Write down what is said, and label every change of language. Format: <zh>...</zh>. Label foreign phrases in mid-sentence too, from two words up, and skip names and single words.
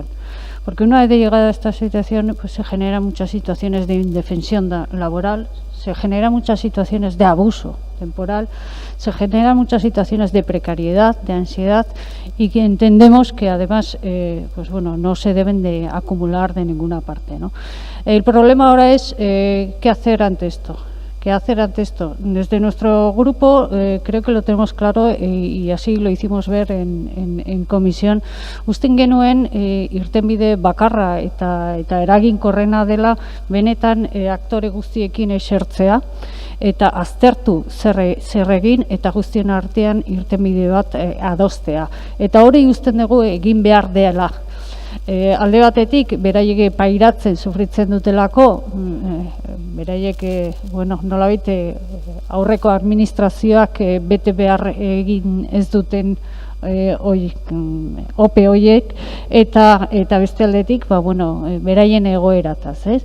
<es>Porque una vez de llegada a esta situación, pues se generan muchas situaciones de indefensión laboral, se generan muchas situaciones de abuso temporal, se generan muchas situaciones de precariedad, de ansiedad, y que entendemos que además pues bueno, no se deben de acumular de ninguna parte, ¿no? El problema ahora es qué hacer ante esto. ¿Qué hacer ante esto? Desde nuestro grupo creo que lo tenemos claro y así lo hicimos ver en comisión.</es> <eu>Usten genuen irtenbide bakarra eta eraginkorrena dela benetan aktore guztiekin esertzea eta aztertu zer egin eta guztien artean irtenbide bat adostea. Eta hori usten dugu egin behar dela. Alde batetik, beraiek pairatzen sufritzen dutelako, beraiek nolabait aurreko administrazioak bete behar egin ez duten ope horiek, eta beste aldetik, beraien egoerataz, ez?</eu>